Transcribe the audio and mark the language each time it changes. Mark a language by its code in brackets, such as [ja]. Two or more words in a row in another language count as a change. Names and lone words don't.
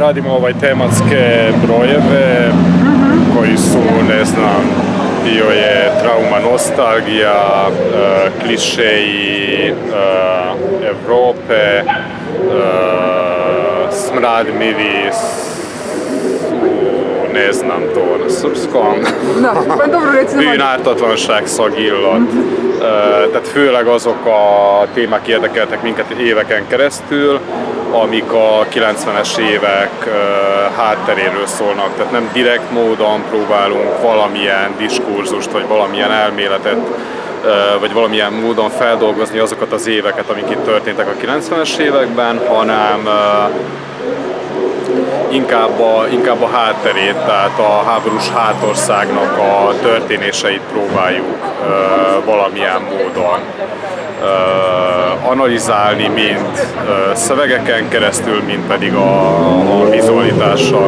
[sr] Radimo tematske brojeve koji su, ne znam, bio je trauma, nostalgija, klišeji Evrope, smrad, miris, ne znam to na srpskom. Na, pa dobro recimo. [hu] Bűnártatlanságszag illat. Tehát főleg azok a témák érdekeltek minket éveken keresztül, amik a 90-es évek hátteréről szólnak. Tehát nem direkt módon próbálunk valamilyen diskurzust, vagy valamilyen elméletet, vagy valamilyen módon feldolgozni azokat az éveket, amik itt történtek a 90-es években, hanem inkább a hátterét, tehát a háborús hátországnak a történéseit próbáljuk valamilyen módon analizálni, mind szövegeken keresztül, mind pedig a vizualitással.